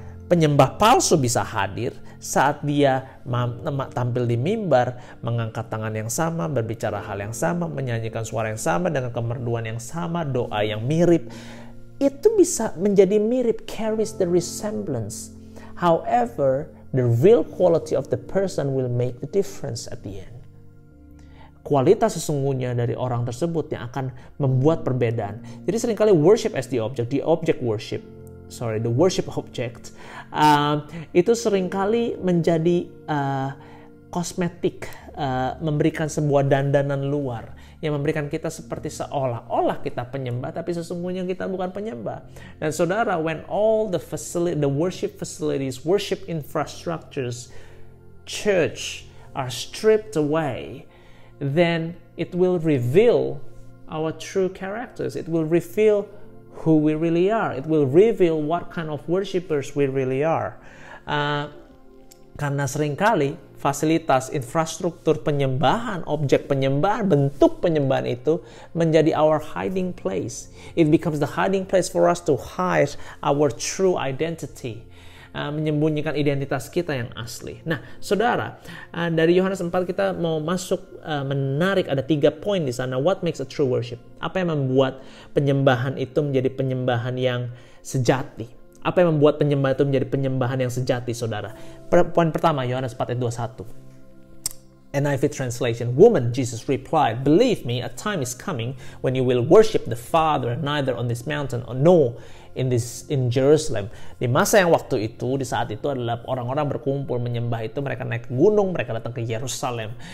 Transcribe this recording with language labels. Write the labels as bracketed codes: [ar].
[id] Penyembah palsu bisa hadir saat dia tampil di mimbar, mengangkat tangan yang sama, berbicara hal yang sama, menyanyikan suara yang sama, dengan kemerduan yang sama, doa yang mirip. Itu bisa menjadi mirip, [en] carries the resemblance. However, the real quality of the person will make the difference at the end. [id] Kualitas sesungguhnya dari orang tersebut yang akan membuat perbedaan. Jadi seringkali [en] worship as the object worship, the worship object, [id] itu seringkali menjadi kosmetik, memberikan sebuah dandanan luar yang memberikan kita seperti seolah-olah kita penyembah, tapi sesungguhnya kita bukan penyembah. Dan saudara, [en] when all the worship facilities, worship infrastructures, church are stripped away, then it will reveal our true characters. It will reveal who we really are. It will reveal what kind of worshipers we really are. [id] Karena seringkali fasilitas, infrastruktur penyembahan, objek penyembahan, bentuk penyembahan itu menjadi [en] our hiding place. It becomes the hiding place for us to hide our true identity. [id] Menyembunyikan identitas kita yang asli. Nah, saudara, dari Yohanes 4 kita mau masuk menarik, ada 3 poin di sana. [en] What makes a true worship? [id] Apa yang membuat penyembahan itu menjadi penyembahan yang sejati? Apa yang membuat penyembahan itu menjadi penyembahan yang sejati, saudara? Poin pertama, Yohanes 4 ayat 21. [en] NIV translation, "Woman," Jesus replied, "believe me, a time is coming when you will worship the Father neither on this mountain nor in Jerusalem." [id] Di masa yang waktu itu, di saat itu adalah orang-orang berkumpul menyembah itu, mereka naik ke gunung, mereka datang ke Yerusalem.